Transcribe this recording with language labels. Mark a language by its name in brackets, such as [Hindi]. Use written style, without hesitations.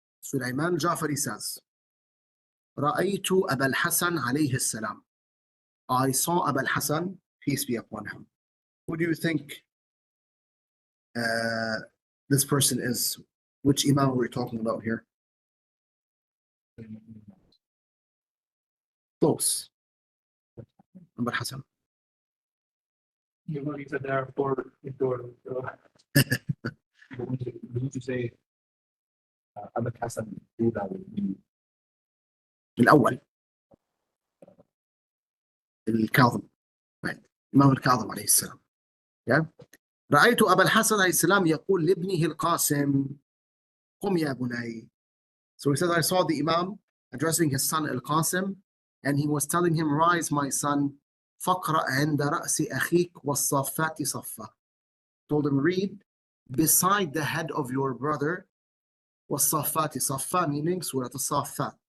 [English] Sulaiman al-Ja'fari says, [Arabic] رأيت أبا الحسن عليه السلام. [English] I saw Abu al-Hasan, peace be upon him. Who do you think this person is? Which Imam we're talking about here? Close. Abu al-Hasan. You said there are four into Wouldn't you say Abu Hassan Buddha would be [Arabic] الأول الكاظم. Right. [English] Imam al-Kazim عليه السلام. Yeah. [Arabic] رأيت أبا الحسن عليه السلام يقول لابنه القاسم قم يا بني. [English] So he says, I saw the Imam addressing his son Al-Qasim, and he was telling him, rise my son, [Arabic] فقرأ عند رأس أخيك والصافات صفا. [English] Told him, read beside the head of your brother [Arabic] والصافات صفا, [English] meaning Surah Al-Saffat.